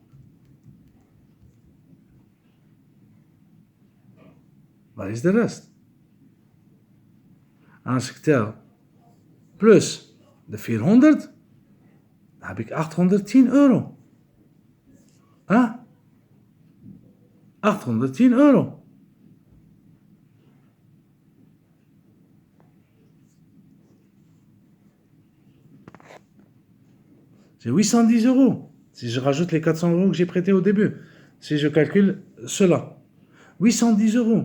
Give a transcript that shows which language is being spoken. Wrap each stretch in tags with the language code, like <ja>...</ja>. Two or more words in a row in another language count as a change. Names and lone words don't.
<nl>Waar is de rest? En als ik tel plus de 400, dan heb ik 810 euro. 810 euro.</nl> <fr>C'est 810 euros. Si je rajoute les 400 euros que j'ai prêtés au début. Si je calcule cela. 810 euros.</fr>